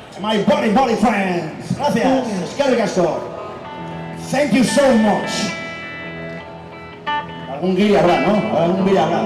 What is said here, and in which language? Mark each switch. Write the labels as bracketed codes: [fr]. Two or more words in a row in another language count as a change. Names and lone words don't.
[en] my body friends. [es] Gracias, [eu] eskerrik asko. [en] Thank you so much. [es] Algún guiri habrá, ¿no? Algún guiri habrá.